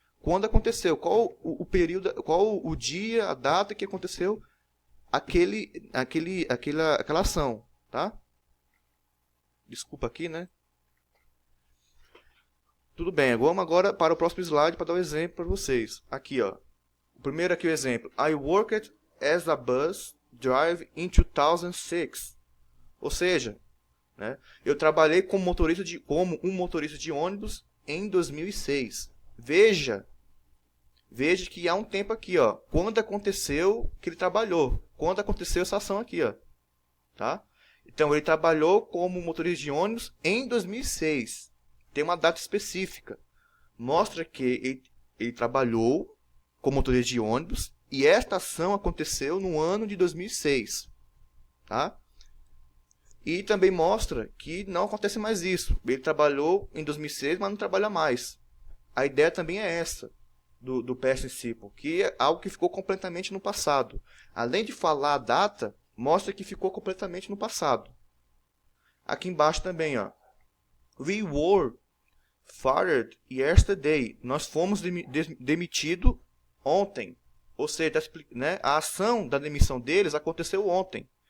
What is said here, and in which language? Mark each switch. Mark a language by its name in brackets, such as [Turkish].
[Portuguese] Quando aconteceu, qual o período, qual o dia, a data que aconteceu aquela ação, tá? Desculpa aqui, né? Tudo bem, vamos agora para o próximo slide para dar um exemplo para vocês. Aqui, ó. O primeiro aqui o exemplo. [English] I worked as a bus driver in 2006. [Portuguese] Ou seja, né, eu trabalhei como um motorista de ônibus em 2006. Veja que há um tempo aqui, ó, quando aconteceu que ele trabalhou, quando aconteceu essa ação aqui, ó, tá? Então ele trabalhou como motorista de ônibus em 2006. Tem uma data específica. Mostra que ele trabalhou como motorista de ônibus e esta ação aconteceu no ano de 2006, tá? E também mostra que não acontece mais isso. Ele trabalhou em 2006, mas não trabalha mais. A ideia também é essa. do past simple, que é algo que ficou completamente no passado. Além de falar a data, mostra que ficou completamente no passado. Aqui embaixo também, ó. [English] We were fired yesterday. [Portuguese] Nós fomos demitidos ontem. Ou seja, né, a ação da demissão deles aconteceu ontem.